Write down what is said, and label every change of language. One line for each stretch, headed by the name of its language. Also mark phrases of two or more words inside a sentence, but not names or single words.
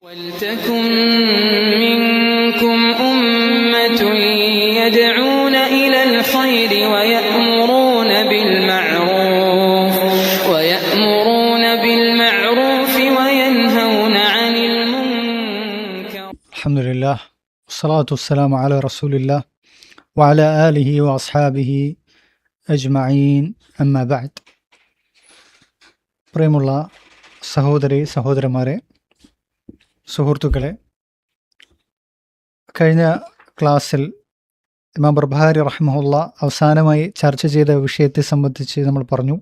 Arabic: وَلْتَكُنْ مِنْكُمْ أُمَّةٌ يَدْعُونَ إِلَى الْخَيْرِ وَيَأْمُرُونَ بِالْمَعْرُوفِ وَيَنْهَوْنَ عَنِ الْمُنْكَرِ. الحمد لله والصلاة والسلام على رسول الله وعلى آله وأصحابه أجمعين أما بعد.
Malayalam: പ്രിയമുള്ള സഹോദരി സഹോദരന്മാരെ, സുഹൃത്തുക്കളെ, കഴിഞ്ഞ ക്ലാസ്സിൽ ഇമാം ബർബഹാരി റഹ്മഹുള്ള അവസാനമായി ചർച്ച ചെയ്ത വിഷയത്തെ സംബന്ധിച്ച് നമ്മൾ പറഞ്ഞു.